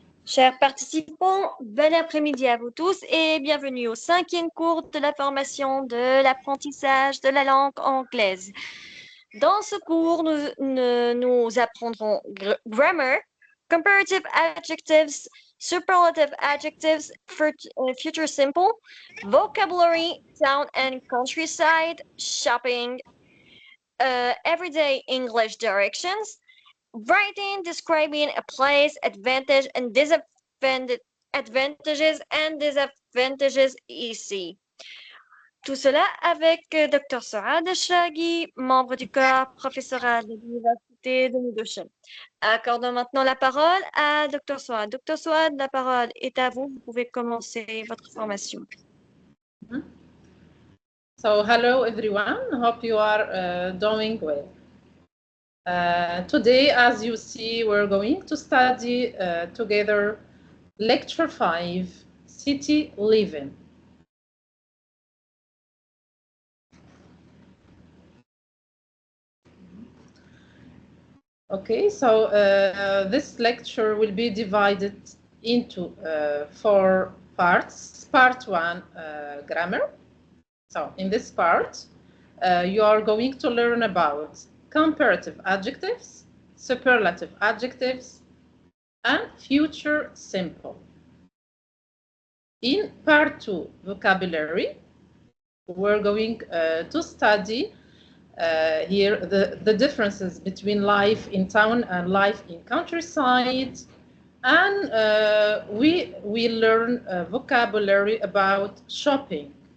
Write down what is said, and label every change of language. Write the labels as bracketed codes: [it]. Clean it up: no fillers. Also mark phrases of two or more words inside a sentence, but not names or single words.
[fr] Chers participants, bon après-midi à vous tous et bienvenue au 5e cours de la formation de l'apprentissage de la langue anglaise. Dans ce cours, nous apprendrons [en] grammar, comparative adjectives, superlative adjectives, future simple, vocabulary, town and countryside, shopping, everyday English directions, writing describing a place, advantages and disadvantages ici. [fr] Tout cela avec Dr. Saad Shaghi, membre du corps professoral de l'Université de Midocean. Accordons maintenant la parole à Dr. Saad. Dr. Saad, la parole est à vous. Vous pouvez commencer votre formation. [en] So, hello everyone. Hope you are doing well. Today, as you see, we're going to study together Lecture 5, City Living. Okay, so this lecture will be divided into 4 parts. Part 1, grammar. So in this part, you are going to learn about comparative adjectives, superlative adjectives, and future simple. In part 2, vocabulary, we're going to study here the differences between life in town and life in countryside, and we will learn vocabulary about shopping.